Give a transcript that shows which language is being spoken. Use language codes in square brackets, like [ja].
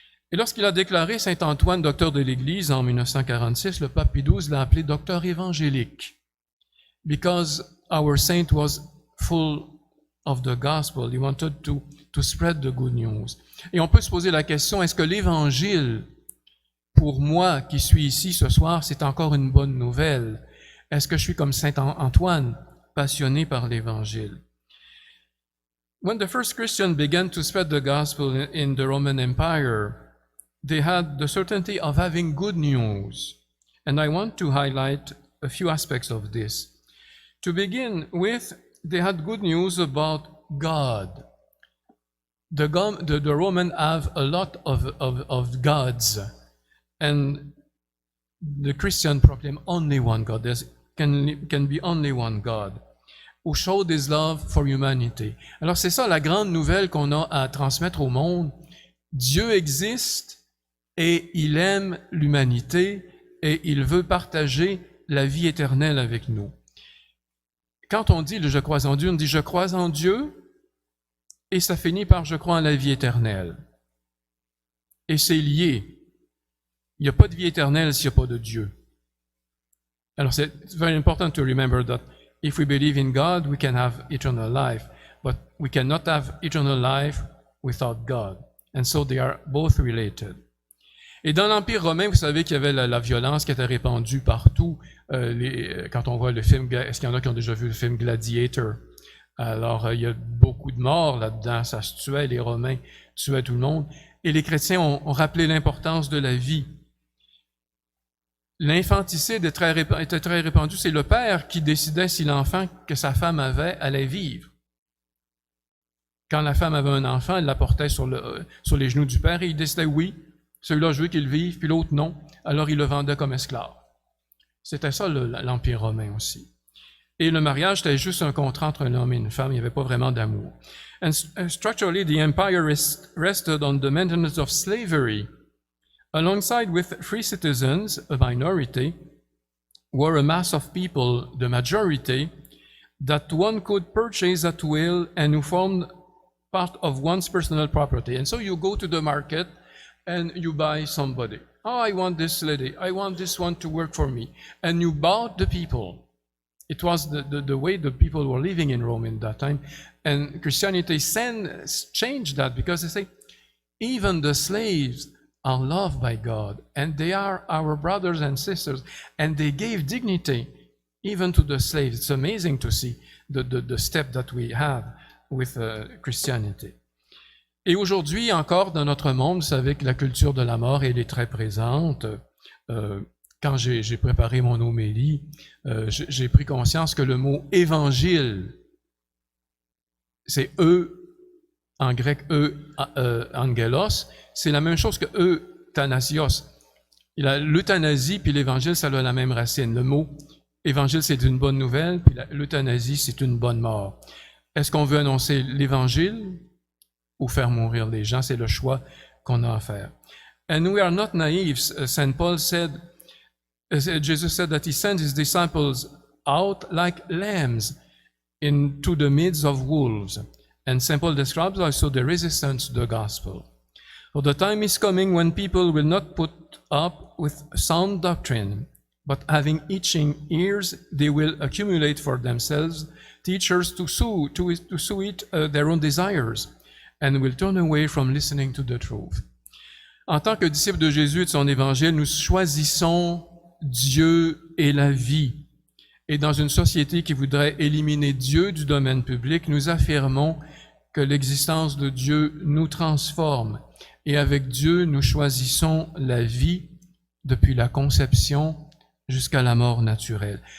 [fr] Et lorsqu'il a déclaré Saint Antoine docteur de l'Église en 1946, le pape Pie XII l'a appelé docteur évangélique [en] because our saint was full of the gospel. He wanted to spread the good news. [fr] Et on peut se poser la question, est-ce que l'Évangile, pour moi qui suis ici ce soir, c'est encore une bonne nouvelle? Est-ce que je suis comme Saint Antoine, passionné par l'Évangile? [en] When the first Christians began to spread the gospel in the Roman Empire, they had the certainty of having good news. And I want to highlight a few aspects of this. To begin with, they had good news about God. The Romans have a lot of gods, and the Christian proclaim only one God. There can be only one God who showed His love for humanity. [fr] Alors c'est ça la grande nouvelle qu'on a à transmettre au monde. Dieu existe et il aime l'humanité et il veut partager la vie éternelle avec nous. Quand on dit « je crois en Dieu », on dit « je crois en Dieu » et ça finit par « je crois en la vie éternelle ». Et c'est lié. Il n'y a pas de vie éternelle s'il n'y a pas de Dieu. Alors c'est [en] very important to remember that if we believe in God, we can have eternal life, but we cannot have eternal life without God. And so they are both related. [fr] Et dans l'Empire romain, vous savez qu'il y avait la violence qui était répandue partout. Quand on voit le film, est-ce qu'il y en a qui ont déjà vu le film Gladiator? Alors, il y a beaucoup de morts là-dedans, ça se tuait, les Romains tuaient tout le monde. Et les chrétiens ont rappelé l'importance de la vie. L'infanticide était très répandu. C'est le père qui décidait si l'enfant que sa femme avait allait vivre. Quand la femme avait un enfant, elle l'apportait sur les genoux du père et il décidait oui, celui-là je veux qu'il vive, puis l'autre non. Alors il le vendait comme esclave. C'était ça l'Empire romain aussi. Et le mariage, c'était juste un contrat entre un homme et une femme, il n'y avait pas vraiment d'amour. [en] And structurally, the empire rested on the maintenance of slavery. Alongside with free citizens, a minority, were a mass of people, the majority, that one could purchase at will and who formed part of one's personal property. And so you go to the market and you buy somebody. Oh, I want this lady. I want this one to work for me. And you bought the people. It was the way the people were living in Rome in that time. And Christianity changed that because they say, even the slaves are loved by God, and they are our brothers and sisters, and they gave dignity even to the slaves. It's amazing to see the step that we have with Christianity. [fr] Et aujourd'hui encore, dans notre monde, vous savez que la culture de la mort, elle est très présente. Quand j'ai préparé mon homélie, j'ai pris conscience que le mot évangile, c'est en grec angelos, c'est la même chose que euthanasios. L'euthanasie puis l'évangile, ça a la même racine. Le mot évangile, c'est une bonne nouvelle, puis l'euthanasie, c'est une bonne mort. Est-ce qu'on veut annoncer l'évangile ou faire mourir les gens? C'est le choix qu'on a à faire. [en] And we are not naive. Saint Paul said, Jesus said that he sent his disciples out like lambs into the midst of wolves. And Saint Paul describes also the resistance to the gospel. For the time is coming when people will not put up with sound doctrine, but having itching ears, they will accumulate for themselves teachers to suit their own desires, and will turn away from listening to the truth. [fr] En tant que disciples de Jésus et de son évangile, nous choisissons Dieu et la vie. Et dans une société qui voudrait éliminer Dieu du domaine public, nous affirmons que l'existence de Dieu nous transforme. Et avec Dieu, nous choisissons la vie depuis la conception jusqu'à la mort naturelle.